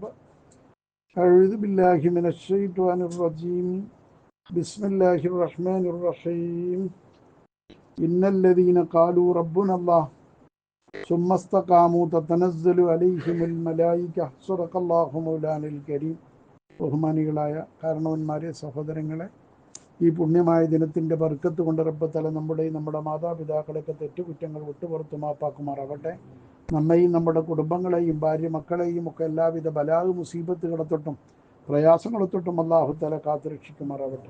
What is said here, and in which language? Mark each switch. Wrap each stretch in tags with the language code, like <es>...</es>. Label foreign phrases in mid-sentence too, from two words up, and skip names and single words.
<ar>أعوذ بالله من الشيطان الرجيم بسم الله الرحمن الرحيم إن الذين قالوا ربنا الله ثم استقاموا تتنزل عليهم الملائكة صدق الله مولانا الكريم</ar> <ml>ബഹുമാനികളായ കാരണവന്മാരെ, സഹോദരങ്ങളെ, ഈ പുണ്യമായ ദിനത്തിൻ്റെ ബർക്കത്ത് കൊണ്ട് റബ്ബത്തല നമ്മുടെ മാതാപിതാക്കളൊക്കെ തെറ്റുകുറ്റങ്ങൾ വിട്ടുപുറത്തു മാപ്പാക്കുമാറാവട്ടെ. നമ്മയും നമ്മുടെ കുടുംബങ്ങളെയും ഭാര്യ മക്കളെയും ഒക്കെ എല്ലാവിധ ബലാഗ് മുസീബത്തുകളെ തൊട്ടും പ്രയാസങ്ങളെ തൊട്ടും അല്ലാഹുത്തല കാത്തുരക്ഷിക്കുമാറാവട്ടെ.</ml>